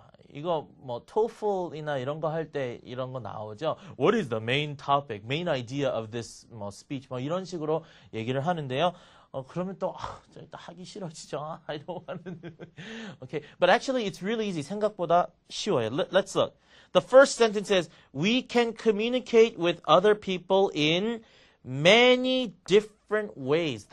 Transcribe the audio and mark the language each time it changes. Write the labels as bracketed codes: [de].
[ko] 이거 뭐 TOEFL이나 이런 거 할 때 이런 거 나오죠. [en] What is the main topic, main idea of this speech? [ko] 뭐 이런 식으로 얘기를 하는데요. 그러면 또 하기 싫어지죠. [en] I don't want to. Okay, but actually it's really easy. [ko] 생각보다 쉬워요. [en] Let's look. The first sentence says, we can communicate with other people in many different ways.